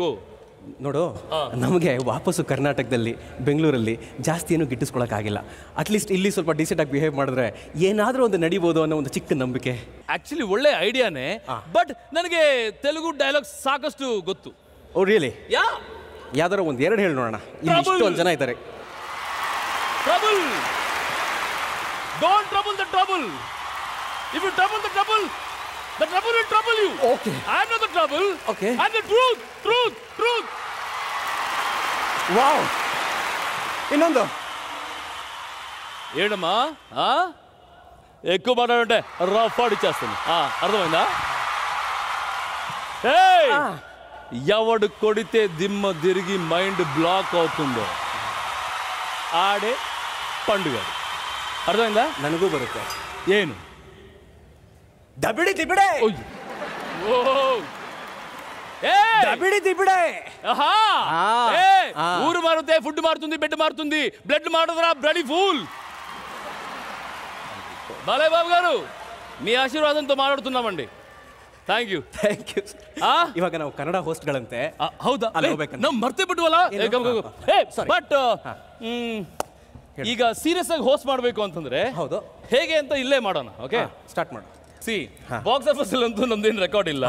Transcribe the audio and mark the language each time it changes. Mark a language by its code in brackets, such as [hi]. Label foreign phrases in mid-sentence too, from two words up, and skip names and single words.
[kn] ನೋಡು, ನಮಗೆ ವಾಪಸ್ಸು ಕರ್ನಾಟಕದಲ್ಲಿ ಬೆಂಗಳೂರಲ್ಲಿ ಜಾಸ್ತಿ ಏನು ಗಿಟ್ಟಿಸ್ಕೊಳಕ್ಕಾಗಿಲ್ಲ. ಅಟ್ಲೀಸ್ಟ್ ಇಲ್ಲಿ ಸ್ವಲ್ಪ ಡೀಸೆಂಟಾಗಿ ಬಿಹೇವ್ ಮಾಡಿದ್ರೆ ಏನಾದರೂ ಒಂದು ನಡಿಬೋದು ಅನ್ನೋ ಒಂದು ಚಿಕ್ಕ ನಂಬಿಕೆ. ಆಕ್ಚುಲಿ ಒಳ್ಳೆ ಐಡಿಯಾನೇ, ಬಟ್ ನನಗೆ ತೆಲುಗು ಡೈಲಾಗ್ಸ್ ಸಾಕಷ್ಟು ಗೊತ್ತು. [en] oh really? [kn] ಯಾವ್ದಾರ ಒಂದು 2 ಹೇಳಿ ನೋಡೋಣ. ಇಲ್ಲಿ ಇಷ್ಟೊಂದು ಜನ ಇದ್ದಾರೆ. [en] Trouble! Don't trouble the trouble. If you trouble the trouble will trouble you. Okay. I know the trouble. Okay. And the truth. [kn] ವಾವ್. ಇನ್ನೊಂದು ಏನಮ್ಮ? [te] ఎక్కువ మాట్లాడుంటే రఫ్ ఆడిచ్చేస్తాను. అర్థమైందా? ఎవడు కొడితే దిమ్మ తిరిగి [en] mind block [te] అవుతుందో ఆడే పండుగ. అర్థమైందా? [kn] ನನಗೂ ಬರುತ್ತೆ. ಏನು? [te] దబిడి దిబిడే. దబిడి దిబిడే. ఊరు మారుతే ఫుడ్ మారుతుంది, బెడ్ మారుతుంది, బ్లడ్ మారుదరా [en] bloody fool. [te] బాలయ్య బాబు గారు, మీ ఆశీర్వాదంతో మాట్లాడుతున్నామండి. [en] thank you. [kn] ಇವಾಗ ನಾವು ಕನ್ನಡ ಹೋಸ್ಟ್ಗಳಂತೆ. ಹೌದಾ? ನಾವು ಮರ್ತೇ ಬಿಟ್ವಲ್ಲ. ಬಟ್ ಈಗ ಸೀರಿಯಸ್ ಆಗಿ ಹೋಸ್ಟ್ ಮಾಡಬೇಕು ಅಂತಂದ್ರೆ ಹೌದು, ಹೇಗೆ ಅಂತ ಇಲ್ಲೇ ಮಾಡೋಣ. ಓಕೆ, ಸ್ಟಾರ್ಟ್ ಮಾಡು. [en] box office [kn] ಅಂತೂ ನಮ್ದೇನು ರೆಕಾರ್ಡ್ ಇಲ್ಲ.